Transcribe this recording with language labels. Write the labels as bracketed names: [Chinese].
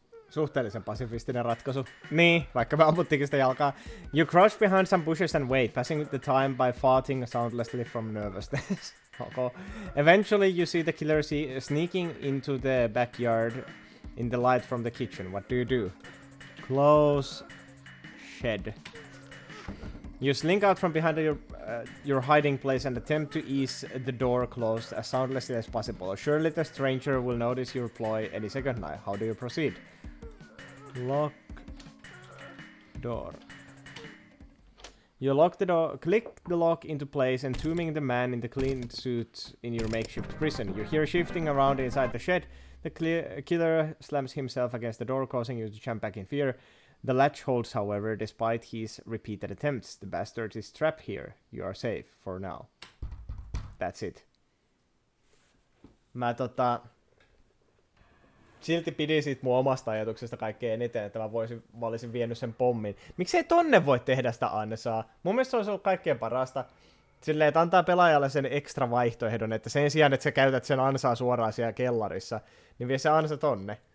[Finnish] Suhteellisen pasifistinen ratkaisu. Niin, vaikka me ammuttikin sitä jalkaa. [English] You crouch behind some bushes and wait, passing the time by farting soundlessly from nervousness. Okay. Eventually you see the killer sneaking into the backyard in the light from the kitchen. What do? Close shed. You slink out from behind your hiding place and attempt to ease the door closed as soundlessly as possible. Surely the stranger will notice your ploy any second now. How do you proceed? Lock door. You lock the door, click the lock into place, entombing the man in the clean suit in your makeshift prison. You hear shifting around inside the shed. The killer slams himself against the door, causing you to jump back in fear. The latch holds, however, despite his repeated attempts. The bastard is trapped here. You are safe for now. That's it. [Finnish] Mä silti pidin siitä mun omasta ajatuksesta kaikkein eniten, että mä olisin vienyt sen pommin. Miksei tonne voi tehdä sitä ansaa? Mun mielestä se olisi ollut kaikkein parasta. Silleen, että antaa pelaajalle sen ekstra vaihtoehdon, että sen sijaan, että sä käytät sen ansaa suoraan siellä kellarissa, niin vie se ansa tonne.